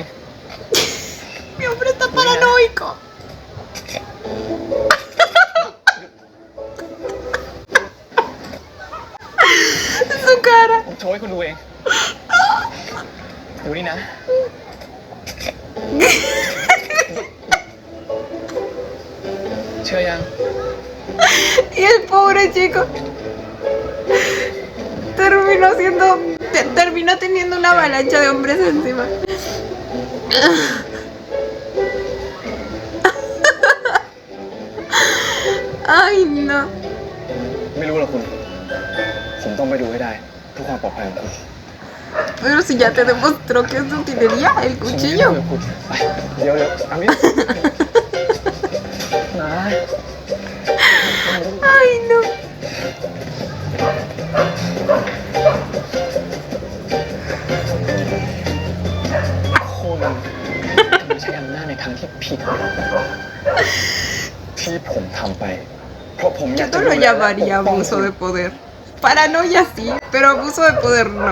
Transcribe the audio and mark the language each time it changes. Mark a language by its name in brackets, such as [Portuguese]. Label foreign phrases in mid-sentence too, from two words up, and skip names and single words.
[Spanish] Mi hombre está paranoico. Su cara. [Thai] ผมโชว์ให้คุณดูเอง ดูนี่นะ เชื่อยัง [Spanish] Y el pobre chico terminó teniendo una avalancha de hombres encima. Ay, no. [Thai] ไม่รู้หรอกคุณ ผมต้องไปดูให้ได้เพื่อความปลอดภัยของคุณ [Spanish] Pero si ya te demostró que es de utilería el [Thai] ผมไม่รู้ [Spanish] cuchillo. [Thai] เลยคุณไปเดี๋ยวอามินนะ [Spanish] Ay, no. [Thai] คุณไม่ใช้อำนาจในทางที่ผิด ที่ผมทำไป เพราะผมอยาก [Spanish] Yo [Thai] จะ [Spanish] no [Thai] ดู [Spanish] lo [Thai] แลและปก [Spanish] llamaría [Thai] ป้อง [Spanish] abuso [Thai] คุณ [Spanish] de poder. Paranoia sí, pero abuso de poder no.